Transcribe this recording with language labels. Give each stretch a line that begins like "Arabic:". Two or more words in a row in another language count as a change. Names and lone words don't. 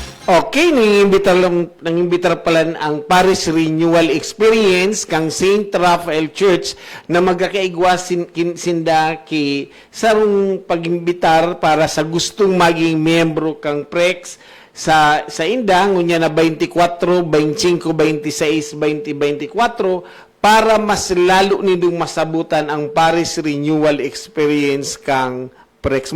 Bikol: Okay, nangimbitar pala ang Paris Renewal Experience kang St. Raphael Church na magkakaigwa sinda ki sarong pagimbitar para sa gustong maging miyembro kang PREX sa indang unya na 24, 25, 26, 20, 24 para mas lalo nindong masabutan ang Paris Renewal Experience kang PREX.